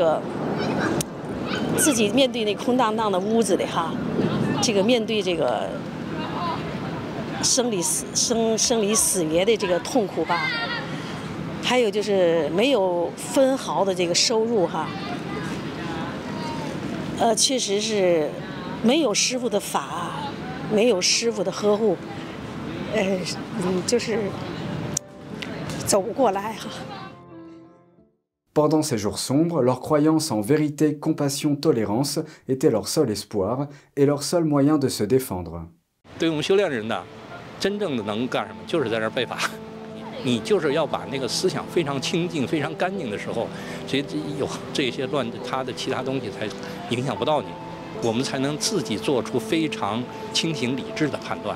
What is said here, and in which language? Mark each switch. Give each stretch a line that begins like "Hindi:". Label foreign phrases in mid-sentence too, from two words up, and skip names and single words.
Chinese: 自己面对那空荡荡的屋子里面对这个生离死别的这个痛苦吧，还有就是没有分毫的这个收入确实是没有师傅的法，没有师傅的呵护。就是走不过来
French: Pendant ces jours sombres, leur croyance en vérité, compassion, tolérance était leur seul espoir et leur seul moyen de se défendre.
Chinese: 对我们修炼人呢，真正的能干什么，就是在这儿背法。你就是要把思想非常清净、非常干净的时候，有这些他的其他东西才影响不到你，我们才能自己做出非常清醒理智的判断。